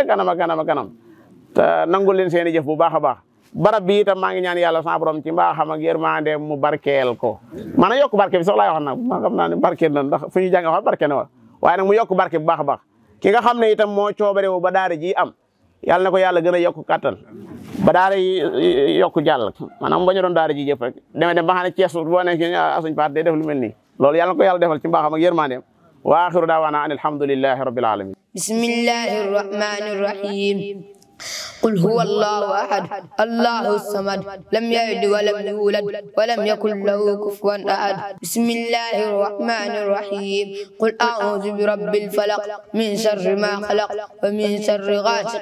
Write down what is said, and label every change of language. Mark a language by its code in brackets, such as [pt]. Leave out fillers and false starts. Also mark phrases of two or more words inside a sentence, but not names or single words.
[wo] kanam a kanam te nangul leen seen i jëf bu baax a baax barab bi itam maa ngi ñaan yàlla sama borom ci mbaaxam ak yërmande mu barkeel ko maanaam yokk barke bi sax laay wax nag ma xam naa ne barkeel na ndax fu ñu jàng wax barke na wa waaye nag mu yokk barke bu baax a baax ki nga xam ne itam moo coobarewu ba daara ji am yàlla na ko yàlla gën a yokk kattan ba daara yi yokk jàll maanaam ba ñu doon daara ji jëpp rek dem ba xam ne Cees boo nekk suñ part day def lu mel nii loolu yàlla na ko yàlla defal ci mbaaxam ak yërmandeem [ar] وآخر دعوانا أن الحمد لله رب العالمين بسم الله الرحمن الرحيم قل هو الله أحد الله الصمد لم يلد ولم يولد ولم يكن له كفوا أحد بسم الله الرحمن الرحيم قل أعوذ برب الفلق من شر ما خلق ومن شر غاسق